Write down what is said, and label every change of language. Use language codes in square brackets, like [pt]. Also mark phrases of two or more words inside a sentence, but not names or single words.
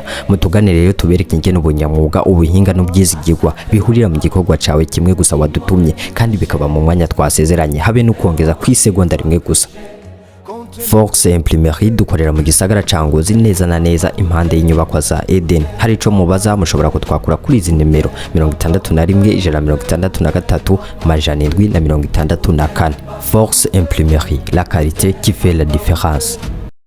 [rn] Mutugane rero tubereke ingene ubunyamwuga, ubuhinga n'ubwizigirwa bihurira mu gikorwa cawe kimwe gusa wadutumye, kandi bikaba mu mwanya twasezeranye habe no kongeza ku isegonda rimwe gusa. Force imprimerie dukorera mu gisagara ca Ngozi neza na neza impande y'inyubako za Eden. Hari ico mubaza mushobora kutwakura kuri izi nimero 61 163 764. [fr] Force imprimerie, la qualité qui fait la différence.